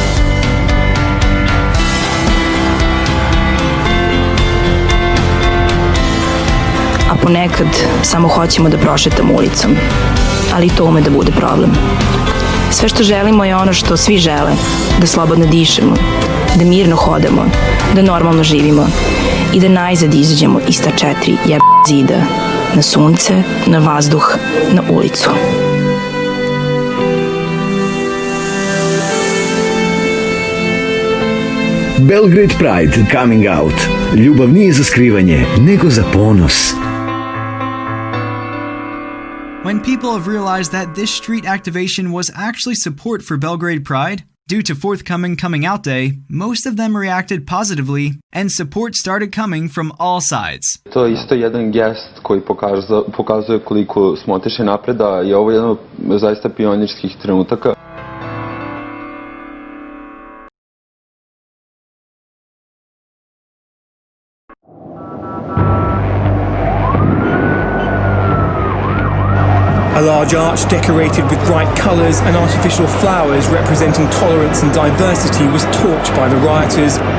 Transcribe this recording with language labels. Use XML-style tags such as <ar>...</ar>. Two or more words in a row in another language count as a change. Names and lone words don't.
<sr>A ponekad samo hoćemo da prošetamo ulicom, ali to ume da bude problem. Sve što želimo je ono što svi žele, da slobodno dišemo, da mirno hodamo, da normalno živimo i da najzad izađemo iz ta 4 zida, na sunce, na vazduh, na ulicu.</sr> <en>Belgrade Pride coming out.</en> <sr>Ljubav nije za skrivanje, nego za ponos.</sr> <en>When people have realized that this street activation was actually support for Belgrade Pride, due to forthcoming Coming Out Day, most of them reacted positively and support started coming from all sides.</en> <sr>To je isto jedan gest koji pokazuje koliko smo otišli napred, da je ovo jedan od zaista pionirskih trenutaka.</sr> <en>A large arch decorated with bright colours and artificial flowers representing tolerance and diversity was torched by the rioters.</en>